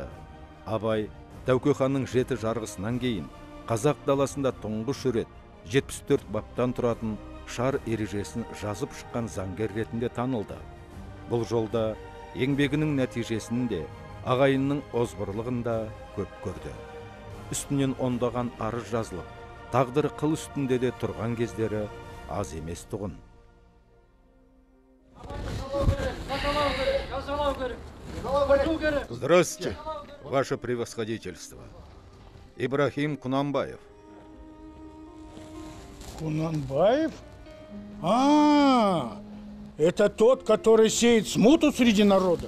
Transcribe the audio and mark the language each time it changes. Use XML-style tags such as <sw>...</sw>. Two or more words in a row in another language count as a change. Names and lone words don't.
<kk>Абай Тәуке ханның 7 жарғысынан кейін қазақ даласында тұңғыш рет 74 баптан тұратын шар ережесін жазып шыққан заңгер ретінде танылды. Бұл жолда еңбегінің нәтижесінде ағайынның озбырлығында көп көрді. Үстінен ондаған арыз жазылып, тағдыры қыл үстінде де тұрған кездері аз емес тұғын.</kk> <ru>Здравствуйте, ваше превосходительство. Ибрахим Кунанбаев. Кунанбаев? Это тот, который сеет смуту среди народа?</ru>